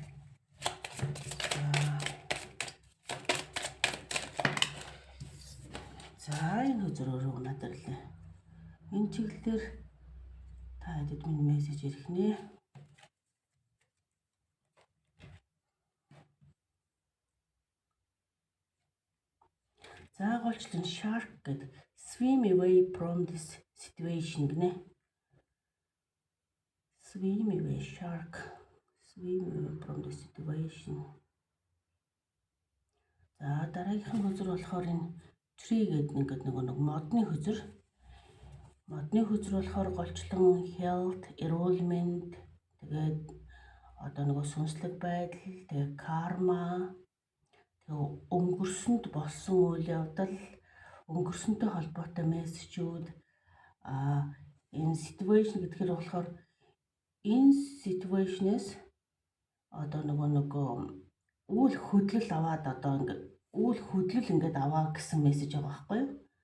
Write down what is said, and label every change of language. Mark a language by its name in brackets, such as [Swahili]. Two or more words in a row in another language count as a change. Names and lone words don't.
[Mongolian] За энэ хөзөр өөрөө надад л энэ чиглэлээр та хэдэд минь мессеж ирэх нэ. За голчлон shark гэдэг [English] swim away from this situation [Mongolian] гинэ. [English] Swim away shark. Swim away from this situation. [Mongolian] За дараагийнх хөзөр болохоор энэ tree гэдэг ингээд нэг модны хөзөр. Модны хөзөр болохоор голчлон [English] health, enrollment [Mongolian] тэгээд одоо нөгөө сүнслэг байдал, тэгээд karma, өнгөрсөнд болсон үйл явдал, өнгөрсөнтэй холбоотой мессежүүд энэ situation гэдгээр болохоор энэ situation-ээс одоо нэг үйл хөдлөл аваад одоо ингээд үйл хөдлөл ингээд аваа гэсэн мессеж байгаа байхгүй юу?